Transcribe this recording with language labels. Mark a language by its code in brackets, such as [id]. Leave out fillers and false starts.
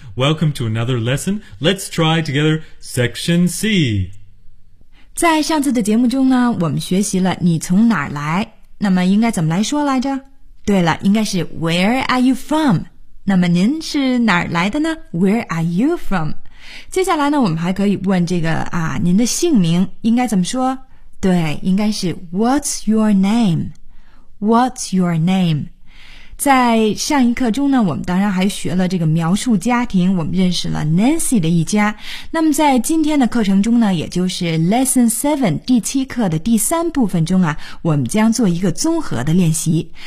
[en] Welcome to another lesson. Let's try together Section C. [zh] 在上次的节目中呢，我们学习了你从哪儿来，那么应该怎么来说来着？对了，应该是 [en] Where are you from? [zh] 那么您是哪儿来的呢？ [en] Where are you from? [zh] 接下来呢，我们还可以问这个啊，您的姓名应该怎么说？对，应该是 [en] What's your name? What's your name? [zh] 在上一课中呢，我们当然还学了这个描述家庭，我们认识了 Nancy 的一家。那么在今天的课程中呢，也就是 Lesson 7第七课的第三部分中啊，我们将做一个综合的练习。